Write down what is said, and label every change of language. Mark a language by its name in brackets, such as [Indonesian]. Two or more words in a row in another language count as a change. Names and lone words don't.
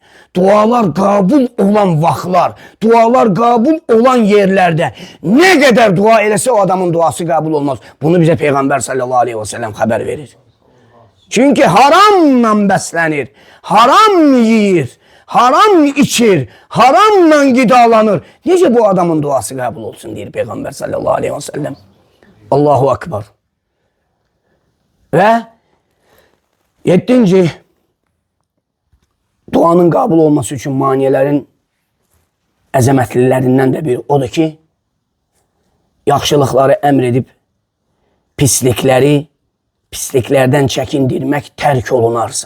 [Azerbaijani] Dualar kabul olan vaxtlar, dualar kabul olan yerlərdə nə qədər dua eləsə o adamın duası kabul olmaz. Bunu bizə Peyğəmbər [Arabic] صلى الله عليه وسلم [Azerbaijani] xəbər verir. Çünkü haramla bəslənir, haram yiyir, haram içir, haramla qidalanır. Necə bu adamın duası kabul olsun deyir Peyğəmbər [Arabic] صلى الله عليه وسلم. الله أكبر. [Azerbaijani] Və 7. duanın kabul olması üçün maniyələrin əzəmətlilərindən də biri odur ki, yaxşılıqları əmr edib, pisliklərdən çəkindirmək tərk olunarsa.